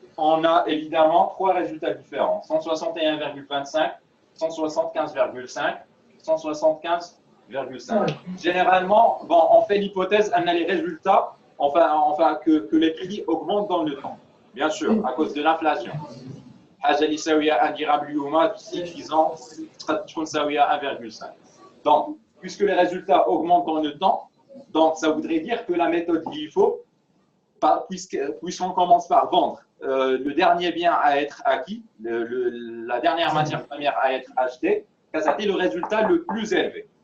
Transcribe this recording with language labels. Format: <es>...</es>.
<fr>On a évidemment 3 résultats différents. 161,25, 175,5, 175,5. Généralement, bon, on fait l'hypothèse, on a les résultats, enfin que les prix augmentent dans le temps. Bien sûr, à cause de l'inflation.</fr> <ar>حاجة اللي يساوية 1 dirham اليوم</ar> <fr>d'ici 10 ans</fr> <ar>تقدر تكون تساوية 1,5.</ar> <fr>Donc, puisque les résultats augmentent dans le temps, donc ça voudrait dire que la méthode LIFO, puisqu'on commence par vendre le dernier bien à être acquis, la dernière matière première à être achetée, ça c'est le résultat le plus élevé.</fr>